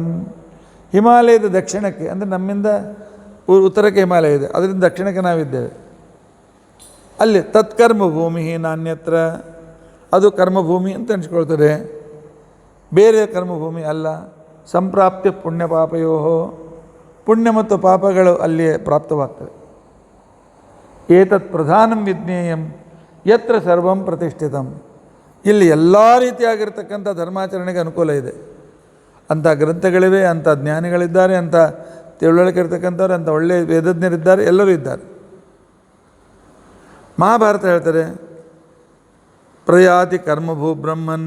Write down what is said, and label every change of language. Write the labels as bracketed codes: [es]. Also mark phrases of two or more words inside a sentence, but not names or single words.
[kn] ಹಿಮಾಲಯದ ದಕ್ಷಿಣಕ್ಕೆ, ಅಂದರೆ ನಮ್ಮಿಂದ ಉತ್ತರಕ್ಕೆ ಹಿಮಾಲಯ ಇದೆ, ಅದರಿಂದ ದಕ್ಷಿಣಕ್ಕೆ ನಾವಿದ್ದೇವೆ. [sa] ಅಲ್ಲಿ ತತ್ಕರ್ಮಭೂಮಿ ನಾನ್ಯತ್ರ. [kn] ಅದು ಕರ್ಮಭೂಮಿ ಅಂತ ಅನಿಸ್ಕೊಳ್ತದೆ, ಬೇರೆ ಕರ್ಮಭೂಮಿ ಅಲ್ಲ. [sa] ಸಂಪ್ರಾಪ್ತಿ ಪುಣ್ಯ ಪಾಪಯೋ. [kn] ಪುಣ್ಯ ಮತ್ತು ಪಾಪಗಳು ಅಲ್ಲಿಯೇ ಪ್ರಾಪ್ತವಾಗ್ತವೆ. [sa] ಏತತ್ ಪ್ರಧಾನಂ ವಿಜ್ಞೇಯಂ ಯತ್ರ ಸರ್ವಂ ಪ್ರತಿಷ್ಠಿತಂ. [kn] ಇಲ್ಲಿ ಎಲ್ಲ ರೀತಿಯಾಗಿರ್ತಕ್ಕಂಥ ಧರ್ಮಾಚರಣೆಗೆ ಅನುಕೂಲ ಇದೆ. ಅಂಥ ಗ್ರಂಥಗಳಿವೆ, ಅಂಥ ಜ್ಞಾನಿಗಳಿದ್ದಾರೆ, ಅಂಥ ತಿಳುವಳಿಕೆ ಇರ್ತಕ್ಕಂಥವ್ರು, ಅಂಥ ಒಳ್ಳೆಯ ವೇದಜ್ಞರಿದ್ದಾರೆ, ಎಲ್ಲರೂ ಇದ್ದಾರೆ. [sa] ಮಹಾಭಾರತ ಹೇಳ್ತಾರೆ, ಪ್ರಯಾತಿ ಕರ್ಮಭೂ ಬ್ರಹ್ಮನ್.